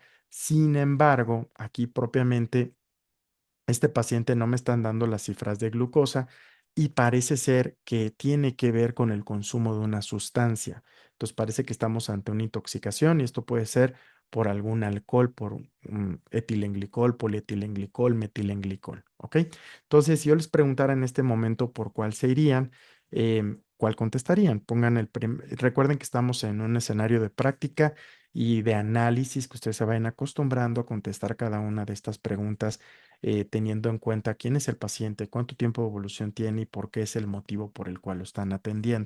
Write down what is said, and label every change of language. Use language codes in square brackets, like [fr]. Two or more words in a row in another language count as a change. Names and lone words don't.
[es] Sin embargo, aquí propiamente este paciente no me están dando las cifras de glucosa y parece ser que tiene que ver con el consumo de una sustancia. Entonces parece que estamos ante una intoxicación y esto puede ser por algún alcohol, por un etilenglicol, polietilenglicol, metilenglicol. ¿Ok? Entonces, si yo les preguntara en este momento por cuál se irían, ¿cuál contestarían? Recuerden que estamos en un escenario de práctica y de análisis que ustedes se vayan acostumbrando a contestar cada una de estas preguntas teniendo en cuenta quién es el paciente, cuánto tiempo de evolución tiene y por qué es el motivo por el cual lo están atendiendo.